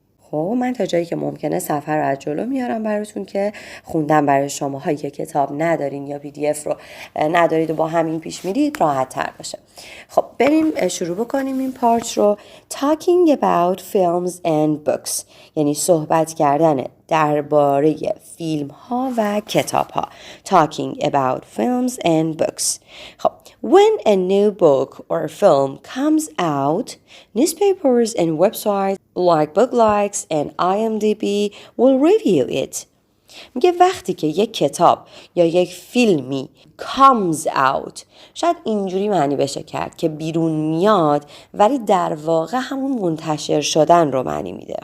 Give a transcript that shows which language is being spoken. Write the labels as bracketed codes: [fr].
[fa] خب من تا جایی که ممکنه سفر رو از جلو میارم براتون که خوندم برای شما هایی که کتاب ندارین یا پی دی اف رو ندارید و با همین پیش میرید راحت تر باشه. خب بریم شروع بکنیم این پارت رو. [en] talking about films and books [fa] یعنی صحبت کردن درباره فیلم ها و کتاب ها. [en] talking about films and books. خب when a new book or film comes out, newspapers and websites like book likes and IMDb will review it. [fa] میگه وقتی که یک کتاب یا یک فیلمی comes out، شاید اینجوری معنی بشه کرد که بیرون میاد، ولی در واقع همون منتشر شدن رو معنی میده.